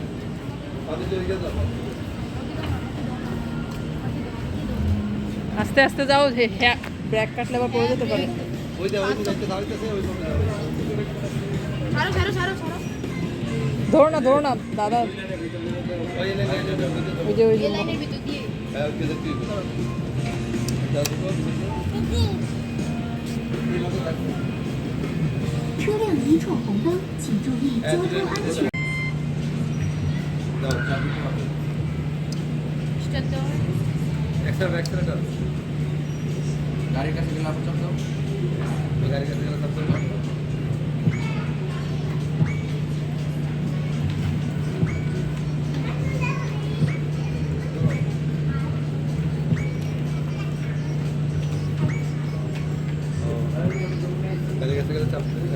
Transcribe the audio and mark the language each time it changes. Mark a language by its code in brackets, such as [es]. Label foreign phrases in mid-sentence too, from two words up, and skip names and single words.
[bn] আস্তে আস্তে যাও, ব্রেক কাটলে আবার পড়ে যেতে পারে। ওই যে ওই দিকে দাঁড়াইতেছে, ওই দিকে যাও। ছাড়ো ছাড়ো ছাড়ো ছাড়ো ধরো না, ধরো না দাদা, ওই লাইনে যাও, ওই যে ওই যে এই লাইনের ভিতর দিয়ে হ্যাঁ, ওকে দেখতে হবে। যাও তো। [zh] 车辆已闯红灯，请注意交通安全。 [bn] যাও, চাবি তো আছে। স্টার্ট দাও এক্সেলেটার। গাড়ির কাছে গেলে আবার চাপ দাও। গাড়ির কাছে গেলে চাপ দাও। গাড়ির কাছে গেলে চাপ